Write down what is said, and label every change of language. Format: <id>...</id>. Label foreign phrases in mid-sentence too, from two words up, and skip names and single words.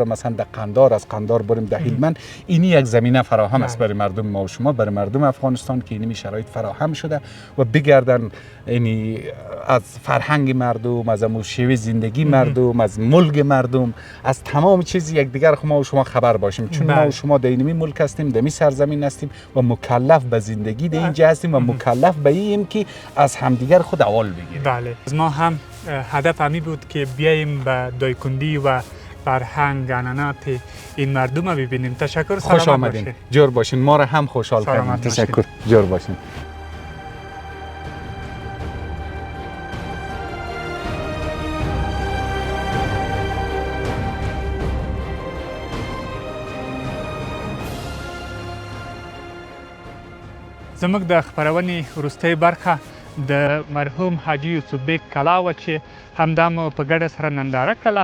<fa>مثلا در قندار از قندار بریم در هلمند اینی یک زمینه فراهم است برای مردم ما و شما برای مردم افغانستان که اینی شرایط فراهم شده و بگردن یعنی از فرهنگ مردم از شیوه زندگی مردم از ملک مردم از تمام چیز یکدیگر ما و شما خبر باشیم چون ما و شما در این ملک هستیم در این سرزمین هستیم و مکلف به زندگی در اینجا هستیم و مکلف به این که از همدیگر خود اول بگیریم. بله از ما هم هدف همی بود که بیاییم به دایکندی و فرهنگ عنعنات این مردم رو ببینیم. تشکر. خوش آمدین. جور باشین. ما را هم خوشحال کردین. تشکر. جور باشین.</fa> <ps>زموږ د خپرونې وروستۍ برخه د مرحوم حاجي یوسف بیګ ښکلاوه چې همدا مو په ګډه سره ننداره کړله.</ps>